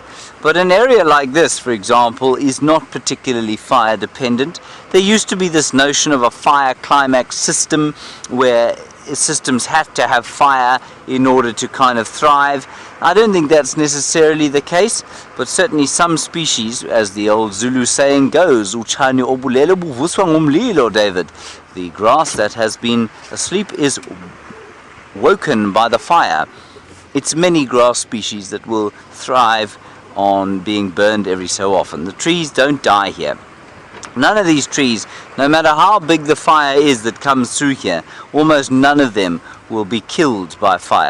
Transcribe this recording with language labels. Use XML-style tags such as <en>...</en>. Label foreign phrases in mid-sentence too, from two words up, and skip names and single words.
<en>But an area like this, for example, is not particularly fire dependent. There used to be this notion of a fire climax system where systems have to have fire in order to kind of thrive. I don't think that's necessarily the case, but certainly some species, as the old Zulu saying goes,</en> <zu>"Uchane obulele buvuswa ngumlilo,"</zu> <en>David. The grass that has been asleep is woken by the fire. It's many grass species that will thrive on being burned every so often. The trees don't die here. None of these trees, no matter how big the fire is that comes through here, almost none of them will be killed by fire.</en>